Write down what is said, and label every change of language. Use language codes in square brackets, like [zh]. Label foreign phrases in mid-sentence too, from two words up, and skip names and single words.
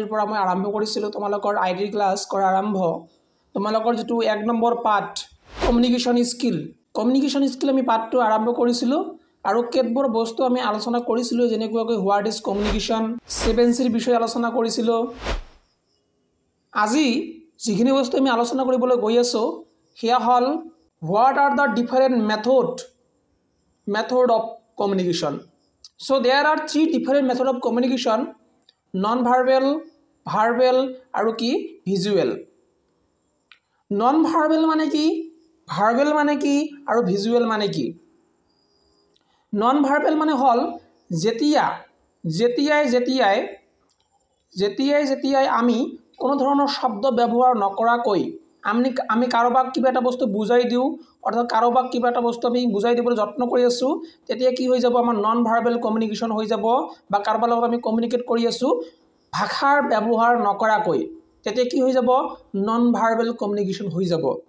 [as] পৰা মই আৰম্ভ কৰিছিলোঁ তোমালোকৰ আইটি ক্লাছ কৰা আৰম্ভ তোমালোকৰ যেটো 1 নম্বৰ পাঠ [en] communication skill [as] আমি পাঠটো আৰম্ভ কৰিছিলোঁ আৰু কেতবোৰ বস্তু আমি আলোচনা কৰিছিলোঁ যেনেকৈ [en] what is communication [as] 7Cৰ বিষয়ে আলোচনা কৰিছিলোঁ আজি যিখিনি বস্তু আমি আলোচনা কৰিবলৈ গৈ আছো হিয়া হল [en] what are the different method of communication. So there are three different method of communication: non-verbal, verbal [as] আৰু কি [en] visual. [as] Non-verbal মানে কি, verbal মানে কি আৰু visual মানে কি? Non-verbal মানে হল যেতিয়াই আমি কোনো ধৰণৰ শব্দ ব্যৱহাৰ নকৰাকৈ আমি কাৰোবাক কিবা এটা বস্তু বুজাই দিও অৰ্থাৎ কাৰোবাক কিবা এটা বস্তু আমি বুজাই দিবলৈ যত্ন কৰি আছো তেতিয়া কি হৈ যাব আমাৰ [en] non verbal communication [as] হৈ যাব বা কাৰোবাৰ লগত আমি কমিউনিকেট কৰি আছো ভাষাৰ ব্যৱহাৰ নকৰাকৈ তেতিয়া কি হৈ যাব [en] non verbal communication [as] হৈ যাব